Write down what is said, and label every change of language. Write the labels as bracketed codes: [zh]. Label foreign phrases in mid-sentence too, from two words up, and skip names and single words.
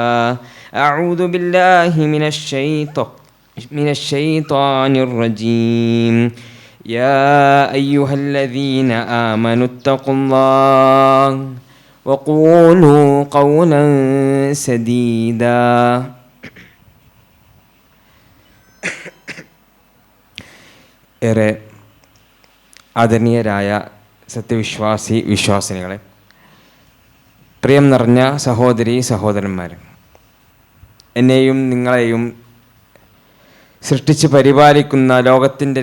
[ar] أعوذ بالله من الشيطان الرجيم. يا أيها الذين آمنوا اتقوا الله وقولوا قولا سديدا. [ml] ഏറെ ആദരണീയരായ വിശ്വാസിനികളെ, പ്രിയം നിറഞ്ഞ സഹോദരി സഹോദരന്മാർ, എന്നെയും നിങ്ങളെയും സൃഷ്ടിച്ച് പരിപാലിക്കുന്ന ലോകത്തിൻ്റെ